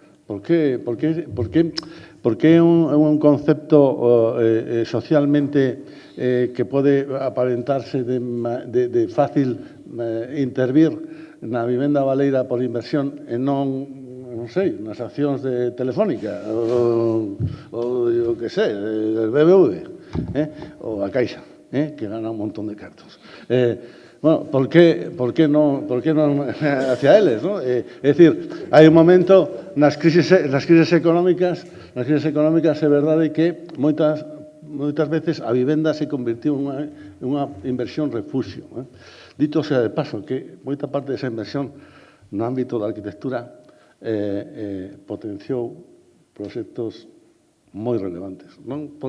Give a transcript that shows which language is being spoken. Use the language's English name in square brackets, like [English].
[Galician] Por que é un concepto socialmente que pode aparentarse de fácil intervir na vivenda baleira por inversión e non sei, nas accións de Telefónica ou eu que sei, del BBV ou a Caixa, que gana un montón de cartos. [Spanish] Bueno, ¿por qué no hacia eles, no? [Galician] É dicir, hai un momento nas crisis económicas é verdade que moitas veces a vivenda se convirtiu en unha inversión refugio. Dito sea de paso que moita parte desa inversión no ámbito da arquitectura potenciou proxectos moi relevantes, non?